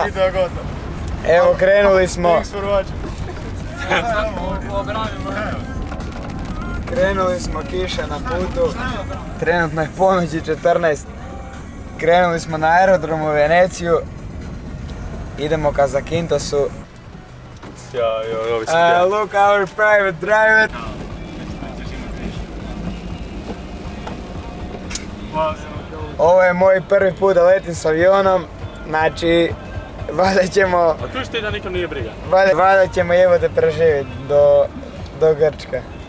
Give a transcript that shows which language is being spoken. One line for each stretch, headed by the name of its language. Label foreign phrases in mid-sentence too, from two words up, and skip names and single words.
Croatian: Evo krenuli smo. Krenuli smo, kiša na putu. Trenutno je ponoći 14. Krenuli smo na aerodrom u Veneciju. Idemo ka Zakynthos.
English: Look our private driver.
Croatian: Ovo je moj prvi put da letim s avionom, znači valjda ćemo... A tu što ti da nikom nije briga? Valjda ćemo jebote preživjeti do Grčka.